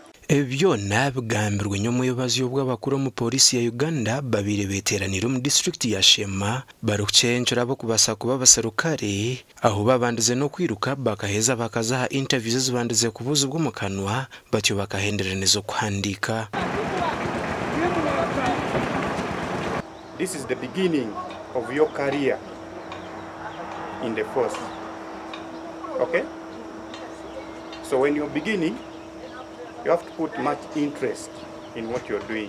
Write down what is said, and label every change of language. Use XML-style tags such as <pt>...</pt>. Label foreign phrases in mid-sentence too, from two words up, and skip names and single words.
<nyn>Ebyo nabigambirwe n'omuyobozi w'abakuru mu pooriisi ya Uganda babiri beteranira mu district ya Sheema barukucenjera abo kubasa kuba basarukare aho babandize no kwiruka bakaheza bakazaha interviews zibandize kubuza bwo mu kanwa batyo bakahenderenezo kuhandika.</nyn> <en>This is the beginning of your career in the force. Okay? So when you're beginning, you have to put much interest in what you're doing.</en>